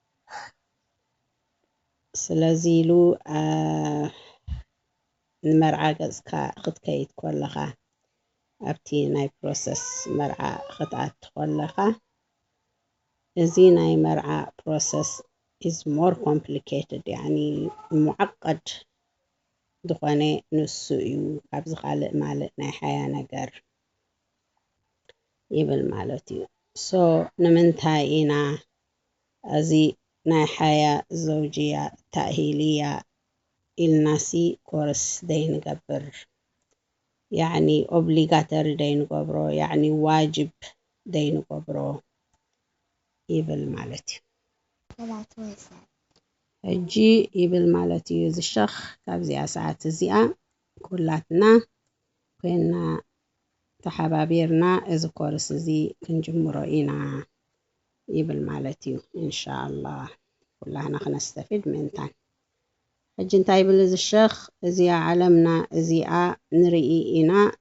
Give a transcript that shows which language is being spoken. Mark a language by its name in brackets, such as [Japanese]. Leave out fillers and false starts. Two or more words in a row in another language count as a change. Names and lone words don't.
[Tigrinya] ስለዚ ኢሉ ንመርዓ ገጽካ ክትከይድ ከለኻ ኣብቲ ናይ ፕሮሰስ መርዓ ክትኣቱ ከለኻ እዚ ናይ መርዓ ፕሮሰስ [English] is more complicated [Arabic] يعني معقد [Tigrinya] ዝኾነ ንሱ እዩ ኣብዚ ካልእ ማለት ናይ ሓያ ነገር ይብል ማለት እዩ ሶ ንምንታይ ኢና እዚ ናይ [Arabic] الحياة الزوجية التأهيلية [Tigrinya] ኢልናሲ ኮርስ ደይንገብር يعني obligatory ደይንገብሮ [Arabic] يعني واجب [Tigrinya] ደይንገብሮ ይብል ማለት እዩ ሕጂ ይብል ማለት እዩ እዚ ሸኽ ካብዚኣ ሰዓት እዚኣ ኩላትና ኮይና ተሓባቢርና እዚ ኮርስ እዚ ክንጅምሮ ኢና ይብል ማለት እዩ ኢንሻአላህ ኩላና ክነስተፊድ ምንታን ሕጂ እንታይ ይብል እዚ ሸኽ እዚኣ ዓለምና እዚኣ ንርኢ ኢና